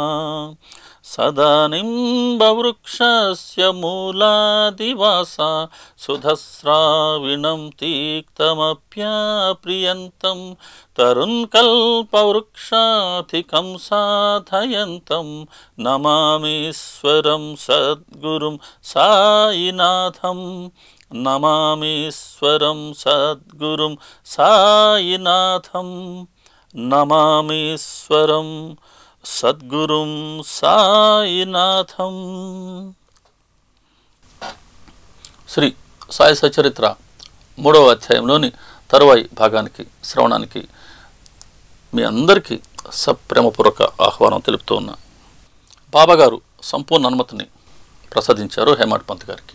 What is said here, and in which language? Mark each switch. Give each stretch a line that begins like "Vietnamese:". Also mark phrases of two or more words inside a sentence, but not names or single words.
Sanskrit: सदानिम्बवृक्षस्य मूलादिवासा सुधस्राविणं तीक्तमप्याप्रियन्तं तरुन्कल्पवृक्षाधिकं साधयन्तं नमामीश्वरं सद्गुरुं साईनाथं। नमामीश्वरं सद्गुरुं साईनाथं। नमामीश्वरं सद्गुरुं साईनाथं।
Telugu: శ్రీ సాయి సచరిత్ర 3వ అధ్యాయంలోని తరువాయి భాగానికి శ్రవణానికి మీ అందరికీ సప్రేమపూర్వక ఆహ్వానం తెలుపుతూ ఉన్నా. బాబాగారు సంపూర్ణ అనుమతిని ప్రసాదించారు హేమాడ్ పంత్ గారికి.